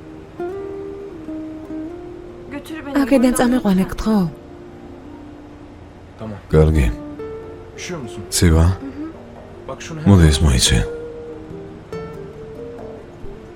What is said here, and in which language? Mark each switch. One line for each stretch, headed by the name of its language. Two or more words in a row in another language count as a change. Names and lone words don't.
Georgian: აქედან წამიყვანე, გთხოვ. გორგი.
Turkish: Üşüyor musun?
Georgian: ცივა?
Turkish: Bak şunu
Georgian: მოდი ეს მოიცე.